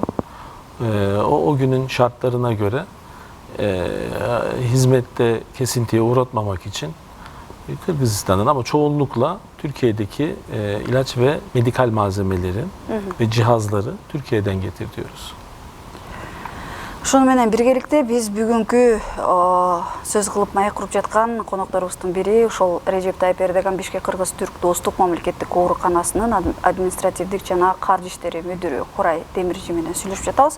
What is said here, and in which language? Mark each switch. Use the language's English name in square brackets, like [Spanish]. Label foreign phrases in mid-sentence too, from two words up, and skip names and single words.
[Turkish] O günün şartlarına göre hizmette kesintiye uğratmamak için Kırgızistan'dan ama çoğunlukla Türkiye'deki ilaç ve medikal malzemelerin ve cihazları Türkiye'den getirtiyoruz. [Kyrgyz] Шуну менен биргеликте биз бүгүнкү сөз кылып маек куруп жаткан конокторубуздун бири ошол Режеп Тайып Эрдоган Бишкек Кыргыз-Түрк достук мамлекеттик ооруканасынын административдик жана каржы иштери мүдүрү Курай Демиржи менен сүйлөшүп жатабыз.